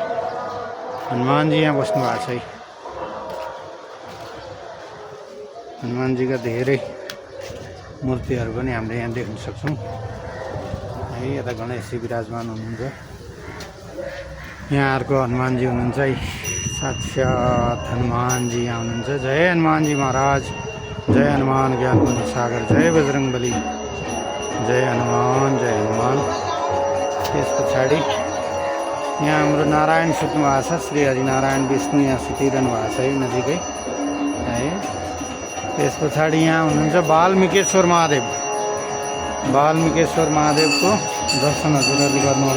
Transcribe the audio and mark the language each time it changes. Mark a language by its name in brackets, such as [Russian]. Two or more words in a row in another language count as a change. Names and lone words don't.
[Nepali] हनुमानजी यहाँ बस्नु भएको छ है। हनुमानजीका धेरै मूर्तिहरू पनि हामीले यहाँ देख्न सक्छौँ है। यता गणेशजी विराजमान हुनुहुन्छ। यहाँ अर्को हनुमानजी हुनुहुन्छ है, साक्षात् हनुमानजी यहाँ हुनुहुन्छ। जय हनुमानजी महाराज, जय हनुमान ज्ञान पुण्य सागर, जय बजरङ्गबली, जय हनुमान, जय हनुमान। त्यस पछाडि यहाँ हाम्रो नारायण सुत्नु भएको छ। श्री हरिनारायण विष्णु यहाँ सुतिरहनु भएको छ है नजिकै है। त्यस पछाडि यहाँ हुनुहुन्छ वाल्मीकेश्वर महादेवको दर्शन हजुरहरूले गर्नु होला।